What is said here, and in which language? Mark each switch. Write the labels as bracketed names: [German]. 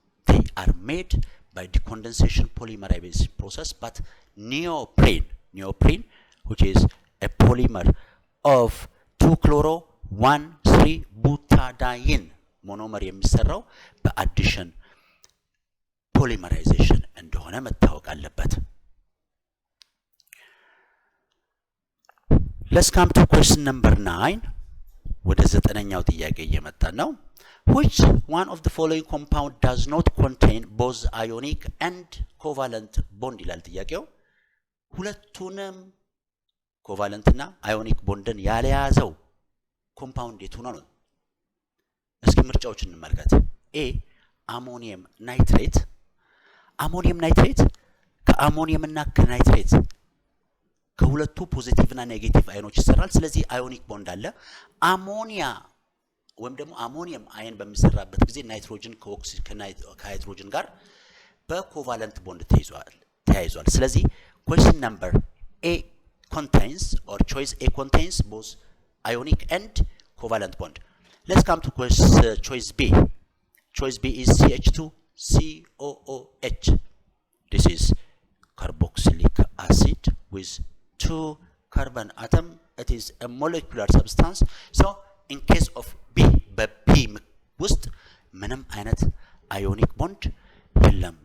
[English] they are made by the condensation polymerization process but neoprene which is a polymer of 2-chloro 1,3-butadiene monomer [Amharic] የሚሰራው በአዲሽን ፖሊመራይዜሽን እንደሆነ መታወቅ አለበት [English] Let's come to question number 9. [Amharic] ወደ ዘጠነኛው ጥያቄ እየመጣን ነው. [English] Which one of the following compound does not contain both ionic and covalent bond [Amharic] ይላል ጥያቄው. ሁለቱንም ኮቫለንት እና አዮኒክ ቦንድን ያለያዘው ኮምፓውንድ የቱ ነው? እስኪ ምርጫዎችን እንመልከት. A አሞኒየም ናይትሬት. አሞኒየም ናይትሬት ከአሞኒየም እና ከናይትሬት ከሁለቱ ፖዚቲቭ እና ኔጌቲቭ አዮኖች ይሰራል. ስለዚህ አዮኒክ ቦንድ አለ. አሞኒያ ወይም ደግሞ አሞኒየም አየን በሚሰራበት ጊዜ ናይትሮጅን ከሃይድሮጅን ጋር በኮቫለንት ቦንድ ተያይዟል. ስለዚህ [English] question number A contains, or choice A contains both ionic and covalent bond. Let's come to choice B. Choice B is CH2COOH. This is carboxylic acid with 2 carbon atom. It is a molecular substance. So in case of B, [Amharic] በB ውስጥ ምንም አይነት አዮኒክ ቦንድ የለም.